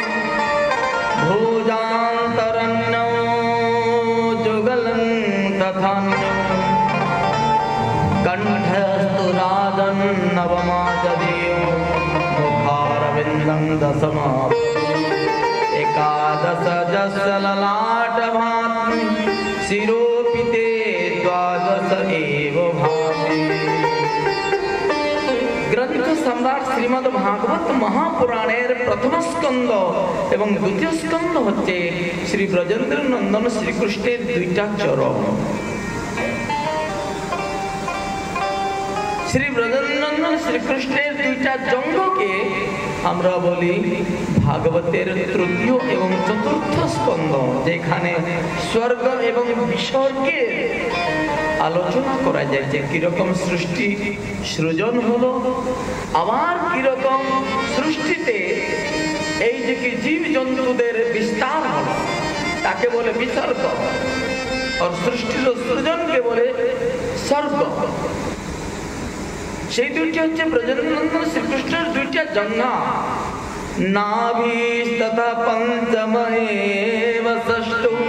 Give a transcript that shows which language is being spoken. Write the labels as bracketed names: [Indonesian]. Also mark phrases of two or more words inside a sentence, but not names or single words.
[Sanskrit] भुजान्तरन्नो जुगलं कंठस्तु राजन नवमाचदेव मुखारविन्दं दशमा एकादश जसललाट भाति शिरोपिते द्वादश एव भाति। [Bangla] গ্রন্থ সম্রাট শ্রীমদ ভাগবত মহাপুরাণের প্রথম স্কন্দ এবং দ্বিতীয় স্কন্দ হচ্ছে শ্রী ব্রজেন্দ্র নন্দন শ্রীকৃষ্ণের দুইটা চরণ। শ্রী ব্রজেন্দ্রনন্দন শ্রীকৃষ্ণের দুইটা জংগকে আমরা বলি ভাগবতের তৃতীয় এবং চতুর্থ স্কন্দ, যেখানে স্বর্গ এবং বিসর্গের আলোচনা করা যায় যে কিরকম সৃষ্টি সৃজন হলো আবার কিরকম সৃষ্টিতে এই যে কি জীব জন্তুদের বিস্তার হলো তাকে বলে বিসর্গ আর সৃষ্টির সৃজনকে বলে স্বর্গ। সেই দুইটি হচ্ছে ব্রজেন্দ্রনন্দন শ্রীকৃষ্ণের দুইটা জঙ্গা নাভি তথা পঞ্চময়েব ষষ্ঠ।